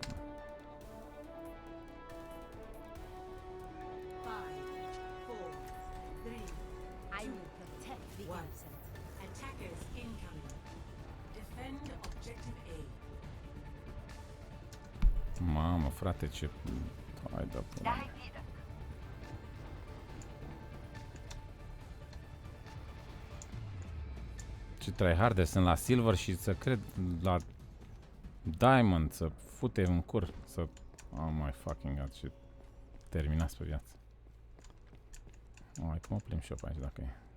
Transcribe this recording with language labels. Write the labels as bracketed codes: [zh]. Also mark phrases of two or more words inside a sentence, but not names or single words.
[en] 5, 4, 3, I will protect the One. innocent. attackers incoming. Defend objective A. [ro] Mamă, frate, ce... Hai de pula. Ce tryharde sunt la silver și să cred la diamond să fute în cur, să... [en] Oh my fucking god, [ro] ce terminați pe viață. Hai că mă plimb și eu pe aici dacă e.